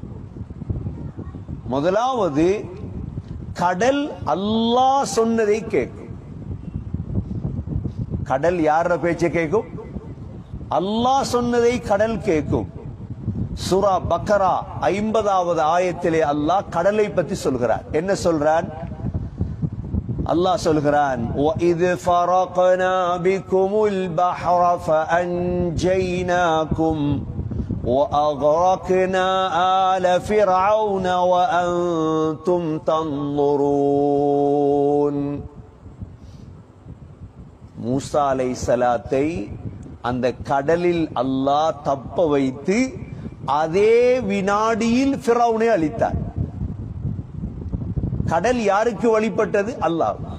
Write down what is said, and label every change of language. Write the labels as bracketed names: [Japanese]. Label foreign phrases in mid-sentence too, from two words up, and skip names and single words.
[Tamil] முதலாவது, கடல் அல்லாஹ் சொன்னதை கேட்கும். கடல் யார பேச்சை கேட்கும்? அல்லாஹ் சொன்னதை கடல் கேட்கும். சூரா பக்கரா 50வது ஆயத்திலே அல்லாஹ் கடலை பற்றி சொல்கிறார். என்ன சொல்றான்? அல்லாஹ் சொல்கிறான், [Arabic] وَإِذْ فَرَقْنَا بِكُمُ الْبَحْرَ فَأَنْجَيْنَاكُمْ وَأَغْرَقْنَا آلَ فِرْعَوْنَ وَأَنْتُمْ تَنْظُرُونَ. [Tamil] மூசா அலைஹிஸ்ஸலாத்தை அந்த கடலில் அல்லாஹ் தப்ப வைத்து அதே வினாடியில் ஃபிரௌனை அழித்தார். கடல் யாருக்கு வழிபட்டது? அல்லாஹ்.